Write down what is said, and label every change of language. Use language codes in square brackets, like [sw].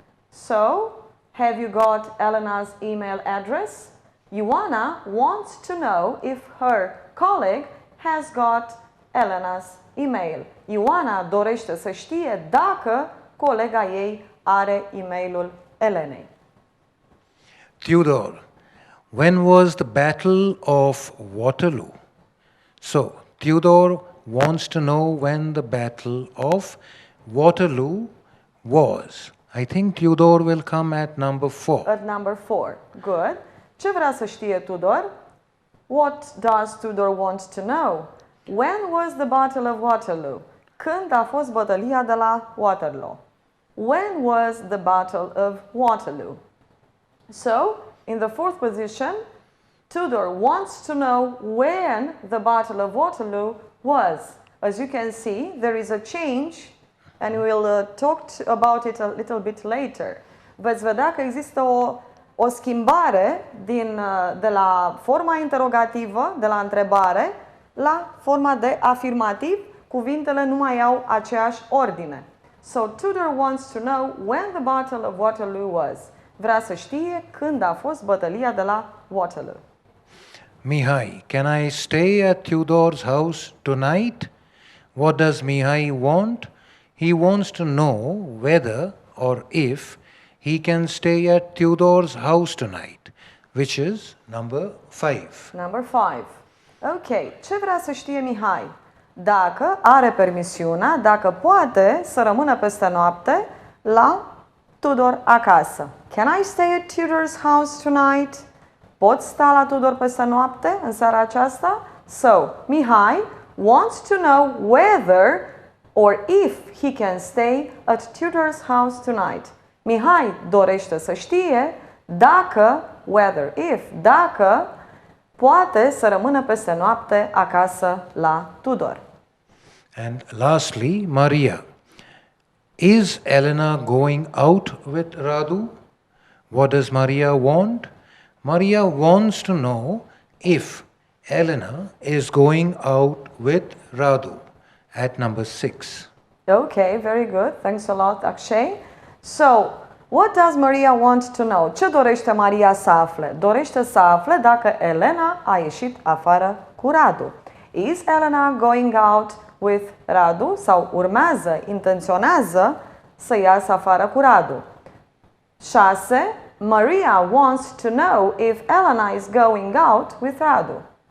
[en] So, have you got Elena's email address? Ioana wants to know if her colleague has got Elena's email. [ro] Ioana dorește să știe dacă colega ei are e-mailul Elenei. [en] Theodore, when was the Battle of Waterloo? So, Theodore wants to know when the Battle of Waterloo was. I think Theodore will come at number 4. At number 4. Good. [ro] Ce vrea să știe Tudor? [en] What does Tudor want to know? When was the Battle of Waterloo? [ro] Când a fost bătălia de la Waterloo? [en] When was the Battle of Waterloo? So, in the fourth position, Tudor wants to know when the Battle of Waterloo was. As you can see, there is a change, and we'll talk about it a little bit later. [ro] Veți vedea că există o schimbare de la forma interogativă, de la întrebare, la forma de afirmativ. Cuvintele nu mai au aceeași ordine. [en] So, Tudor wants to know when the Battle of Waterloo was. [ro] Vrea să știe când a fost bătălia de la Waterloo. [en] Mihai, can I stay at Theodore's house tonight? What does Mihai want? He wants to know whether or if he can stay at Theodore's house tonight, which is number 5. Number 5. Ok. [ro] Ce vrea să știe Mihai? Dacă are permisiunea, dacă poate să rămână peste noapte la Tudor acasă. [en] Can I stay at Tudor's house tonight? [ro] Pot sta la Tudor peste noapte în seara aceasta? [en] So, Mihai wants to know whether or if he can stay at Tudor's house tonight. [ro] Mihai dorește să știe dacă, dacă poate să rămână peste noapte acasă la Tudor. [en] And lastly, Maria. Is Elena going out with Radu? What does Maria want? Maria wants to know if Elena is going out with Radu at number 6. Okay, very good. Thanks a lot, Akshay. So, what does Maria want to know? [ro] Ce dorește Maria să afle? Dorește să afle dacă Elena a ieșit afară cu Radu. [en] Is Elena going out with Radu? [ro] Sau urmează, intenționează să iasă afară cu Radu. 6. [en] Maria wants to know if Elena is going out with Radu.